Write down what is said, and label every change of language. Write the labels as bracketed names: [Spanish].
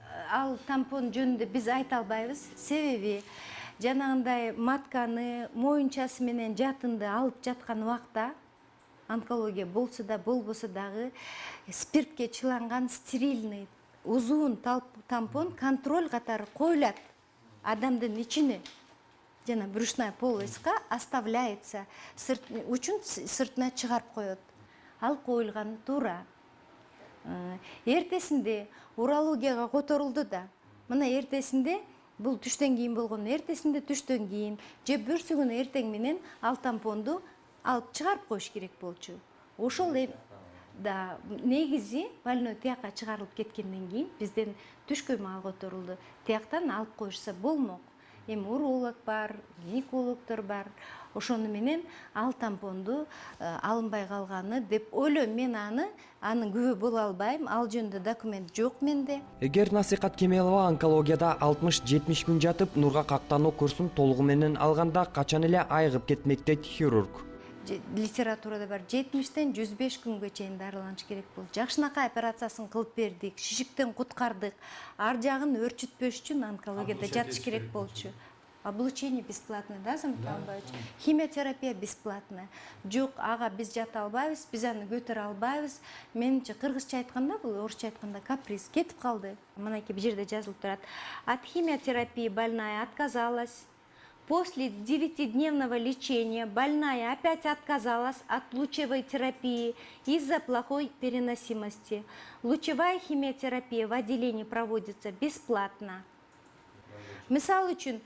[Kyrgyz] Ал тампон жөнүндө биз айта албайбыз. Себеби жанагындай матканы, моюнчасы менен жатынды алып жаткан убакта онкология болсо да, болбосо дагы спиртке чыланган стерильный узун тампон контроль катары коюлат адамдын ичине. Жана [Russian] брюшная полоска оставляется, [Kyrgyz] учун сыртына чыгарып коет. Ал коюлганы туура. Эртесинде урологияга которулду да. Мына эртесинде, бул түштөн кийин болгон, эртесинде түштөн кийин же бүрсү күнү эртең менен ал тампонду алып чыгарып коюш керек болчу. Ошол да негизи больной тияка чыгарылып кеткенден кийин бизден түшкө маал которулду. Тияктан алып коюшса болмок. Эми уролог бар, гинекологдор бар. Ошону менен ал тампонду алынбай калганы деп ойлойм. Мен анын күбө боло албайм. Ал жөнүндө документ жок менде. Эгер Насихат Кемелова онкологияда 60-70 күн жатып, нурга кактануу курсун толугу менен алганда качан эле айыгып кетмек дейт хирург. литературада бар 70-тен 105 күнгө чейин дарыланыш керек болду. Жакшынакай операциясын кылып бердик, шишиктен куткардык. Ар жагын өрчүтпөш үчүн онкологияда жатыш керек болчу. [Russian] Облучение бесплатное, да, Замат Албаевич? Химиотерапия бесплатная. [Kyrgyz] Жок, ага, биз жата албайбыз, биз аны көтөрө албайбыз. Менимче кыргызча айтканда, бул орусча айтканда каприз кетип калды. Мынакей бул жерде жазылып турат. [Russian] От химиотерапии больная отказалась. После 9-дневного лечения больная опять отказалась от лучевой терапии из-за плохой переносимости. Лучевая химиотерапия в отделении проводится бесплатно. [Kyrgyz] Мисал үчүн,